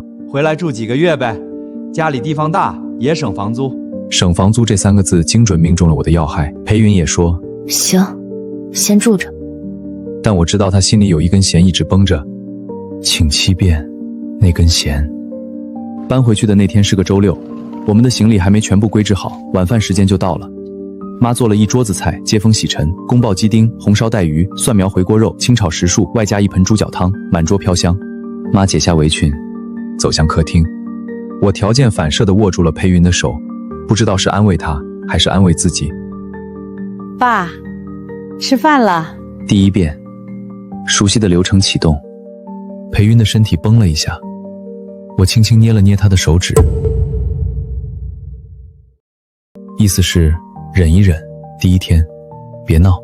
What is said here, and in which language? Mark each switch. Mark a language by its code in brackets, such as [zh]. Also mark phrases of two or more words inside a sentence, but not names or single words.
[zh] 回來住幾個月唄，家裡地方大，也省房租。省房租這3個字精準命中了我的要害。裴雲也說，行，先住着。但我知道他心裡有一根弦一直繃着，請7遍，那根弦。搬回去的那天是個週6，我們的行李還沒全部歸置好，晚飯時間就到了。媽做了一桌子菜，接風洗塵，宮爆雞丁、紅燒帶魚、蒜苗回鍋肉、清炒時數，外加一盆豬腳湯，滿桌飄香。媽解下圍裙，走向客廳。我條件反射地握住了裴雲的手，不知道是安慰他，還是安慰自己。爸，吃飯了。第1遍，熟悉的流程啟動。裴雲的身體繃了一下，我輕輕捏了捏他的手指，意思是忍一忍，第1天別鬧。